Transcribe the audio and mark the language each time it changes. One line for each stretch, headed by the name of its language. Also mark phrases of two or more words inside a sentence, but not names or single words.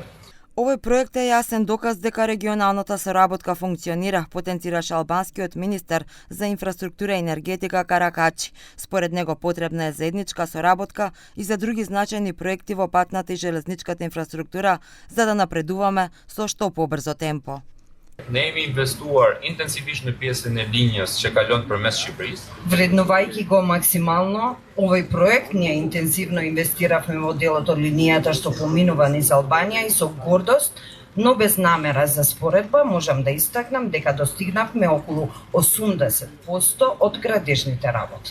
Macedonian: Овој проект е јасен доказ дека регионалната соработка функционира, потенцираше албанскиот министер за инфраструктура и енергетика Каракачи. Според него потребна е заедничка соработка и за други значајни проекти во патната и железничката инфраструктура за да напредуваме со што побрзо темпо.
Albanian: Ne jemi investuar intensivisht në pjesën e linjës që kalon përmes Shqipërisë.
Macedonian: Vrednovaјќи го максимално овој проект, ние интензивно инвестиравме во делот од линијата што поминува низ Албанија и со гордост, но без намера за споредба, можам да истакнам дека достигнавме околу 80% од градежните работи.